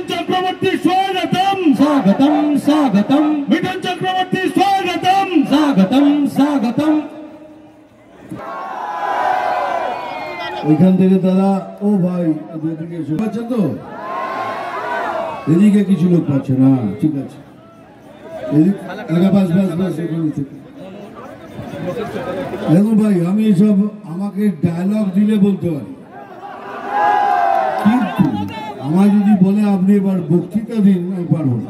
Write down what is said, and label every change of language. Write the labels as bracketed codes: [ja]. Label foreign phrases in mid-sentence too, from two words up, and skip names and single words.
[hi] चक्रवर्ती स्वागतम स्वागतम स्वागतम मिठुन चक्रवर्ती स्वागतम स्वागतम स्वागतम। [bn] ওইখান থেকে তারা, ও ভাই এদিকে পাচ্ছেন তো, এদিকে কিছু লোক পাচ্ছে না, ঠিক আছে, দেখুন ভাই, আমি এসব আমাকে ডায়লগ দিলে বলতে পারি, কিন্তু আমার যদি বলে আপনি এবার বক্তৃতা দিন, আমি পারবো না।